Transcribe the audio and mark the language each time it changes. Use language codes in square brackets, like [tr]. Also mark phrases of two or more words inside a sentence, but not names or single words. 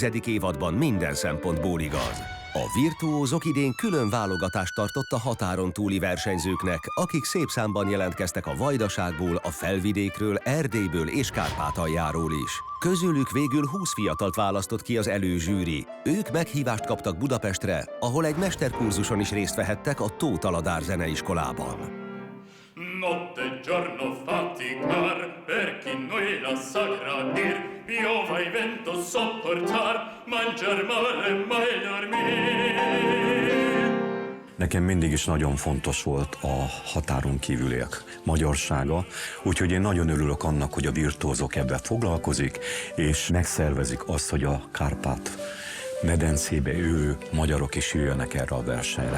[hu] évadban minden szempontból igaz. A virtuózok idén külön válogatást tartott a határon túli versenyzőknek, akik szép számban jelentkeztek a Vajdaságból, a Felvidékről, Erdélyből és Kárpátaljáról is. Közülük végül 20 fiatalt választott ki az előzsűri. Ők meghívást kaptak Budapestre, ahol egy mesterkurzuson is részt vehettek a Tóth Aladár zeneiskolában. [it] Notte e giorno faticar per chi noi la sa granir, piova e vento sopportar, mangiar male mai dormir. [hu] Nekem mindig is nagyon fontos volt a határon kívüliek magyarsága, úgyhogy én nagyon örülök annak, hogy a virtuózok ebben foglalkozik, és megszervezik azt, hogy a Kárpát medencébe élő magyarok is jöjjenek erre a versenyre.